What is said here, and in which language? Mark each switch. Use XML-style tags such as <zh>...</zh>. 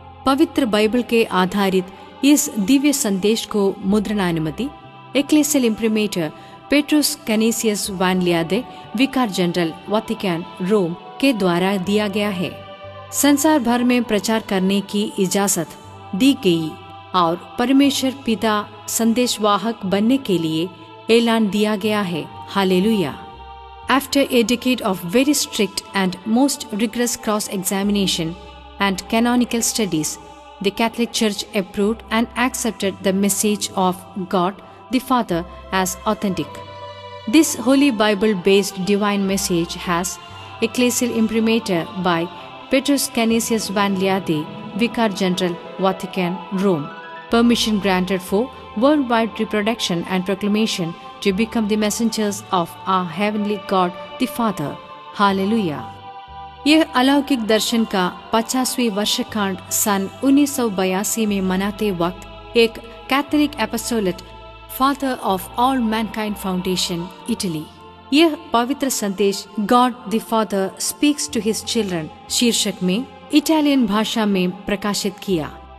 <hi>पवित्र बाइबल के आधारित इस दिव्य संदेश को मुद्रणानुमति एक्लेसियल इम्प्रिमेटर पेट्रुस कैनेसियस वैन लियादे, विकार जनरल वाटिकन रोम के द्वारा दिया गया है। संसार भर में प्रचार करने की इजाजत दी गई और परमेश्वर पिता संदेशवाहक बनने के लिए ऐलान दिया गया है। Hallelujah.</hi> <en>After a decade of very strict and most rigorous cross-examination and canonical studies, the Catholic Church approved and accepted the message of God the Father as authentic. This Holy Bible-based divine message has ecclesial imprimatur by Petrus Canisius Van Liade, Vicar General, Vatican, Rome. Permission granted for worldwide reproduction and proclamation to become the messengers of our heavenly God the Father. Hallelujah.</en> <hi>यह अलौकिक दर्शन का 50वीं वर्षकांड सन 1982 में मनाते वक्त एक Catholic एपोस्टोलेट father of all Mankind foundation Italy यह पवित्र संदेश God the father speaks to his children शीर्षक में इटालियन भाषा में प्रकाशित किया।</hi>